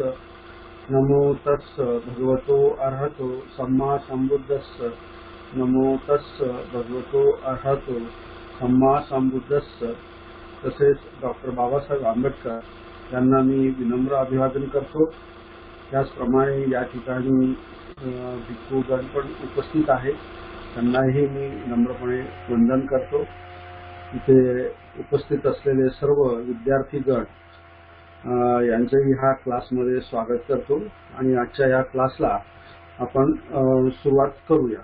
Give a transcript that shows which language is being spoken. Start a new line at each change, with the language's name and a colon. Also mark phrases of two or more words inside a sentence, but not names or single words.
Pali: नमो तस्स भगवतो अरहतो सम्मा संबुद्धस्स। नमो तस्स भगवतो अरहतो सम्मा संबुद्धस्स।
Marathi: तसेच डॉक्टर बाबासाहेब आंबेडकर यांना मी विनम्र अभिवादन करतो. त्याचप्रमाणे या ठिकाणी भिक्खूगण पण उपस्थित आहेत, त्यांनाही मी नम्रपणे वंदन करतो. इथे उपस्थित असलेले सर्व विद्यार्थीगण यांचंही ह्या क्लासमध्ये स्वागत करतो आणि आजच्या या क्लासला आपण सुरुवात करूया.